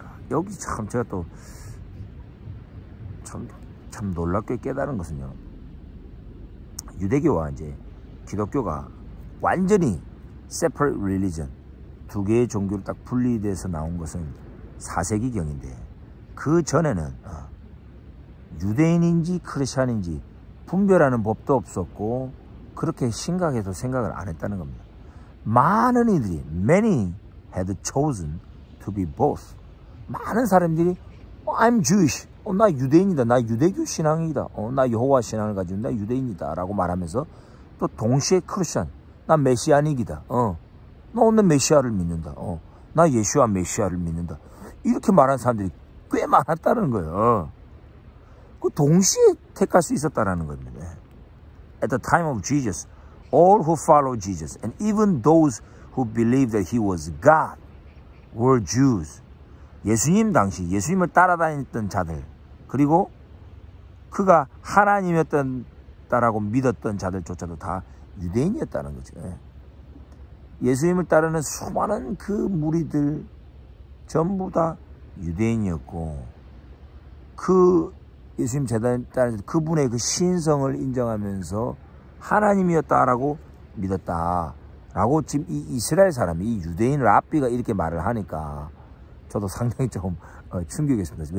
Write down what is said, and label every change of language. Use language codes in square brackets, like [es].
[ko] 여기 참 제가 또 참 놀랍게 깨달은 것은요, 유대교와 이제 기독교가 완전히 [en] separate religion, [ko] 두 개의 종교로 딱 분리돼서 나온 것은 4세기경인데 그 전에는 유대인인지 크리스찬인지 분별하는 법도 없었고 그렇게 심각해서 생각을 안 했다는 겁니다. 많은 이들이 [en] many had chosen to be both. [ko] 많은 사람들이 [en] I'm Jewish, [ko] 나 유대인이다, 나 유대교 신앙이다, 나 여호와 신앙을 가지고 나 유대인이다 라고 말하면서 또 동시에 크리스찬, 나 메시아닉이다, 나 오늘 메시아를 믿는다, 나 예수와 메시아를 믿는다, 이렇게 말하는 사람들이 꽤 많았다는 거예요. 그 동시에 택할 수 있었다는 겁니다. [en] At the time of Jesus, all who followed Jesus and even those who believed that he was God were Jews. [ko] 예수님 당시 예수님을 따라다녔던 자들, 그리고 그가 하나님이었다라고 믿었던 자들조차도 다 유대인이었다는 거죠. 예수님을 따르는 수많은 그 무리들 전부 다 유대인이었고, 그 예수님 제자를 따르는 그분의 그 신성을 인정하면서 하나님이었다라고 믿었다라고 지금 이 이스라엘 사람이, 이 유대인 랍비가 이렇게 말을 하니까 저도 상당히 좀 충격이었습니다.